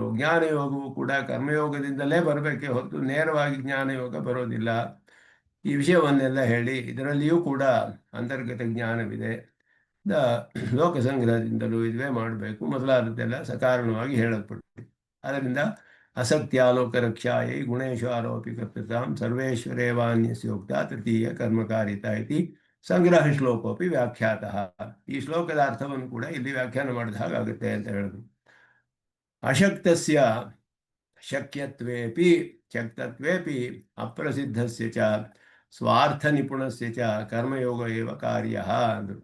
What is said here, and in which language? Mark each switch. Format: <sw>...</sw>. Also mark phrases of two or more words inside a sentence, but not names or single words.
<kn>ಜ್ಞಾನಯೋಗವು ಕೂಡ ಕರ್ಮಯೋಗದಿಂದಲೇ ಬರಬೇಕೇ ಹೊರತು ನೇರವಾಗಿ ಜ್ಞಾನಯೋಗ ಬರೋದಿಲ್ಲ. ಈ ವಿಷಯವನ್ನೆಲ್ಲ ಹೇಳಿ ಇದರಲ್ಲಿಯೂ ಕೂಡ ಅಂತರ್ಗತ ಜ್ಞಾನವಿದೆ, ಲೋಕಸಂಗ್ರಹದಿಂದಲೂ ಇದುವೇ ಮಾಡಬೇಕು ಮೊದಲಾದದ್ದೆಲ್ಲ ಸಕಾರಣವಾಗಿ ಹೇಳಲ್ಪಟ್ಟಿದೆ.</kn> <sa>ಅದರಿಂದ असक्त्यालोकरक्षायै गुणेषु आरोपि कर्तृतां सर्वेश्वरेवान्यस्योक्ता तृतीय कर्मकारिता इति ಸಂಗ್ರಹ ಶ್ಲೋಕೋಪಿ ವ್ಯಾಖ್ಯಾತಃ.</sa> <kn>ಈ ಶ್ಲೋಕದ ಅರ್ಥವನ್ನು ಕೂಡ ಇಲ್ಲಿ ವ್ಯಾಖ್ಯಾನ ಮಾಡಿದ ಹಾಗಾಗುತ್ತೆ ಅಂತ ಹೇಳಿದ್ರು.</kn> <sa>ಅಶಕ್ತಸ್ಯ ಶಕ್ಯತ್ವೇಪಿ ಶಕ್ತತ್ವೇಪಿ ಅಪ್ರಸಿದ್ಧಸ್ಯ ಚ ಸ್ವಾರ್ಥ ನಿಪುಣಸ್ಯ ಚ ಕರ್ಮಯೋಗ ಏವ ಕಾರ್ಯಃ ಅಂದರು.</sa>